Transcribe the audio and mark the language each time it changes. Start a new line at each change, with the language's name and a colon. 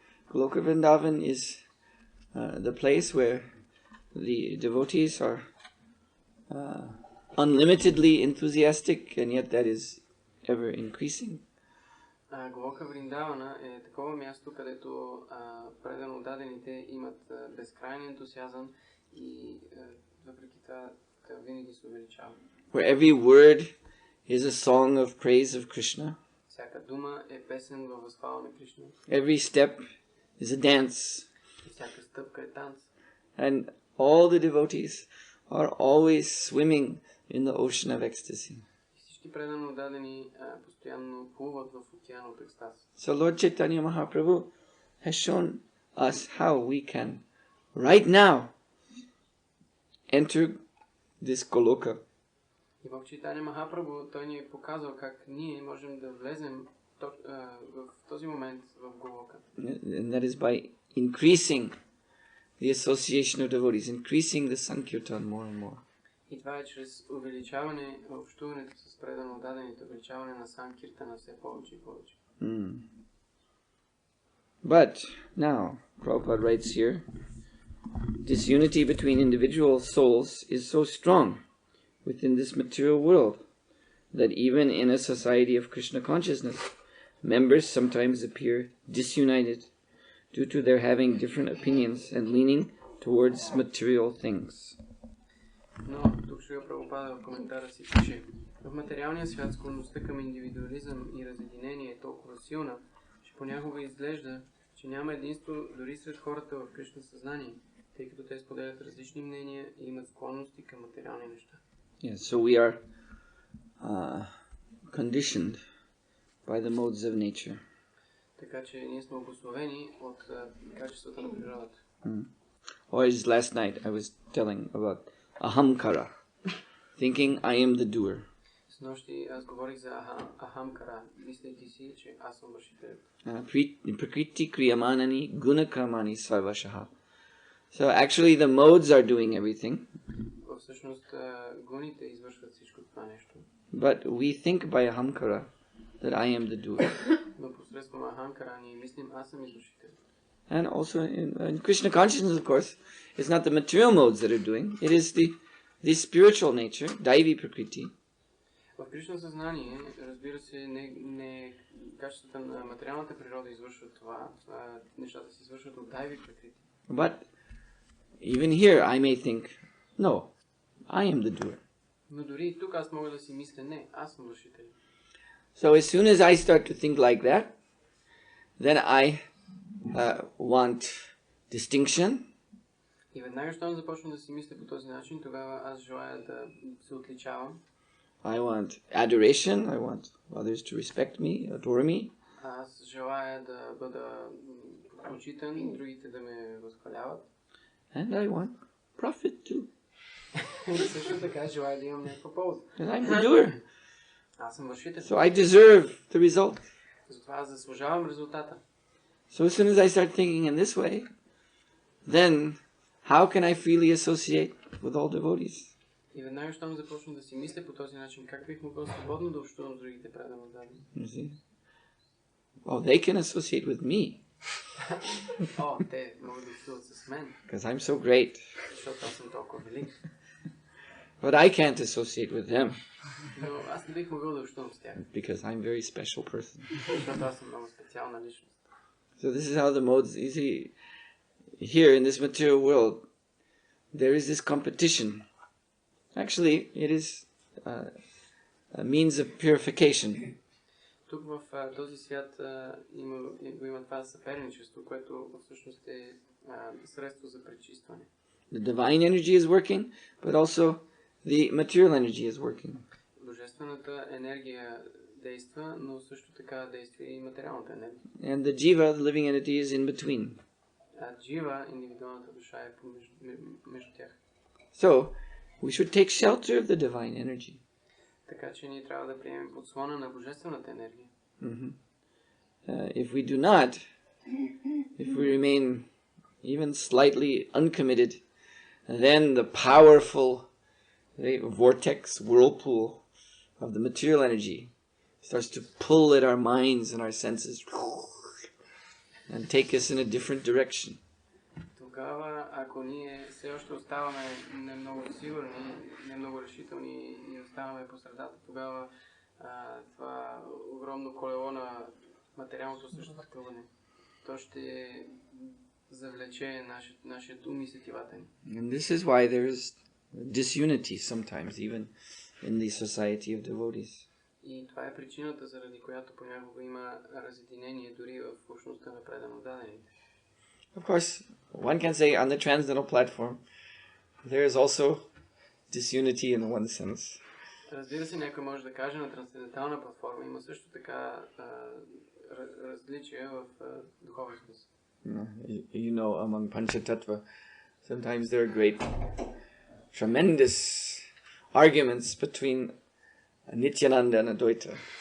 English: Goloka Vrindavan is the place where the devotees are unlimitedly enthusiastic, and yet that is ever increasing.
Bulgarian: Голока Вриндавана е такова място, където предано дадените имат безкрайен ентусиазъм и въпреки това винаги се увеличава.
English: Where every word is a song of praise of Krishna.
Bulgarian: Всяка дума е песен във възхвала на Кришна.
English: Every step is a dance.
Bulgarian: И всяка стъпка е танц.
English: And all the devotees are always swimming in the ocean of ecstasy.
Bulgarian: Всички предано дадени постоянно плуват в океана от екстаз.
English: So Lord Chaitanya Mahaprabhu has shown us how we can right now enter this Goloka.
Bulgarian: И в Чайтания Махапрабху той ни е показал как ние можем да влезем в този момент в Голока.
English: And that is by increasing the association of devotees, increasing the Sankirtan more and more.
Bulgarian: И това е чрез увеличаване в общуването с предано дадените, увеличаване на Санкиртана все повече и повече.
English: But now, Prabhupada writes here, this unity between individual souls is so strong within this material world that even in a society of Krishna consciousness, members sometimes appear disunited due to their having different opinions and leaning towards material things.
Bulgarian: Но тук Шрила Прабхупада в коментара си пише: в материалния свят склонността към индивидуализъм и разединение е толкова силна, че понякога изглежда, че няма единство дори сред хората в Кришна съзнание, тъй като те споделят различни мнения и имат склонности към материални неща.
English: Yeah, so we are conditioned by the modes of nature.
Bulgarian: Така че ние сме обусловени от качествата на природата.
English: Or as last night I was telling about ahamkara, thinking I am the doer.
Bulgarian: Снощи аз говорих за ахамкара, мислейки си, че аз съм вършителят.
Sanskrit: Prakriti kriyamanani guna kramani sarvashaha.
English: So actually the modes are doing everything.
Bulgarian: Всъщност гуните извършват всичко това нещо.
English: But we think by ahamkara that I am the doer.
Bulgarian: Но посредством ахамкара ние мислим, аз съм извършител.
English: And also in Krishna consciousness, of course, it's not the material modes that are doing. It is the spiritual nature, Daivi Prakriti.
Bulgarian: В Кришна съзнание, разбира се, не качествата на материалната природа извършват това. Нещата се извършват от Дайви Пракрати.
English: But even here I may think, no, I am the doer.
Bulgarian: Но дори и тук аз мога да си мисля, не, аз съм вършител.
English: So as soon as I start to think like that, then I want distinction.
Bulgarian: И веднага, щом започна да си мисля по този начин, тогава аз желая да се отличавам.
English: I want adoration. I want others to respect me, adore me.
Bulgarian: Аз желая да бъда почитан, другите да ме възхваляват.
English: And I want profit too.
Bulgarian: И също така желая да имам някаква полза.
English: And I'm the doer.
Bulgarian: Аз съм вършител.
English: So I deserve the result.
Bulgarian: Затова аз заслужавам резултата.
English: So as soon as I start thinking in this way, then how can I freely associate with all devotees?
Bulgarian: И веднага, щом започна да си мисля по този начин, как бих могъл свободно да общувам с другите преданодадени?
English: You see? Oh, they can associate with me.
Bulgarian: О, те могат да общуват с мен.
English: Because I'm so great.
Bulgarian: Защото аз съм толкова велик.
English: But I can't associate with them.
Bulgarian: Но аз не бих могъл да общувам с тях.
English: Because I'm a very special person.
Bulgarian: Защото аз съм много специална личност.
English: So this is how the modes, you see, here in this material world, there is this competition. Actually, it is a means of purification.
Bulgarian: Тук в този свят има това съперничество, което всъщност е средство за пречистване.
English: The divine energy is working, but also the material energy is working.
Bulgarian: Божествената енергия действа, но също така действа и материалната енергия.
English: And the jiva, the living entity, is in between.
Bulgarian: А джива, индивидуалната душа, е между тях.
English: So, we should take shelter of the divine energy.
Bulgarian: Така че ние трябва да приемем подслона на божествената енергия.
English: If we do not, if we remain even slightly uncommitted, then the powerful vortex, whirlpool of the material energy starts to pull at our minds and our senses and take us in a different direction.
Bulgarian: Тогава, ако ние все още оставаме не много сигурни, не много решителни и оставаме по средата, тогава това огромно колело на материалното съществуване, то ще завлече нашият ум и сетивата ни.
English: And this is why there is disunity sometimes, even in the society of devotees.
Bulgarian: И това е причината, заради която понякога има разединение дори в общността на преданодадените.
English: Of course, one can say on the transcendental platform, there is also disunity in one sense.
Bulgarian: Разбира се, някой може да каже на трансцендентална платформа има също така различия в духовен смисъл.
English: You know, among Panchatattva, sometimes there are great, tremendous arguments between Nityananda and Advaita.